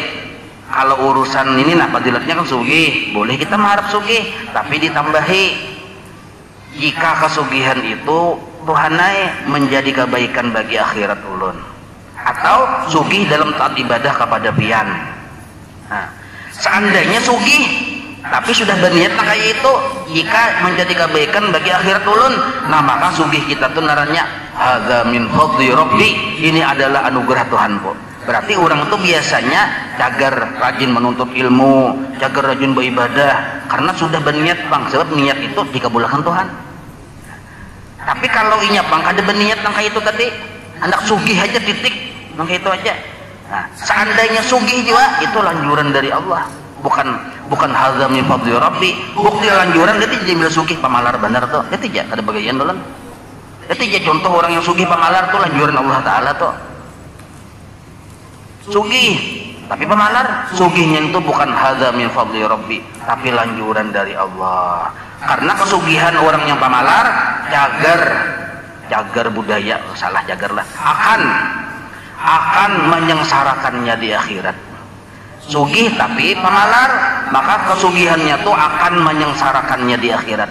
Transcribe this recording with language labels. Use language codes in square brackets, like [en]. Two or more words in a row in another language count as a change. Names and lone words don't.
[bjn] Kalau urusan ini nah fadilatnya kan sugih, boleh kita mengharap sugih, tapi ditambahi jika kesugihan itu Tuhanai menjadi kebaikan bagi akhirat ulun, atau sugih dalam taat ibadah kepada biyan. Nah, seandainya sugih tapi sudah berniat kayak itu, jika menjadi kebaikan bagi akhirat ulun, nah maka sugih kita tuh naranya [ar] hadza min fadli rabbi, [id] ini adalah anugerah Tuhanku. [bjn] Berarti orang itu biasanya cagar rajin menuntut ilmu, cagar rajin beribadah karena sudah berniat bang, sebab niat itu dikabulkan Tuhan. Tapi kalau inya bang ada berniat kayak itu tadi, anak sugih aja titik, kayak itu aja. Nah, seandainya sugih juga itu lanjuran dari Allah, bukan [ar] hadza min fadli rabbi. [bjn] Bukti lanjuran dia jadi bila sugih pamalar benar tuh, dia tidak ada bagian dolan. Dia tidak contoh orang yang sugih pamalar tuh lanjuran Allah Taala tuh. Sugih tapi pemalar, sugihnya itu bukan [ar] hadza min fadli rabbi, [bjn] tapi lanjuran dari Allah. Karena kesugihan orang yang pemalar cagar budaya, salah cagar lah, akan menyengsarakannya di akhirat. sugih tapi pemalar, maka kesugihannya tuh akan menyengsarakannya di akhirat.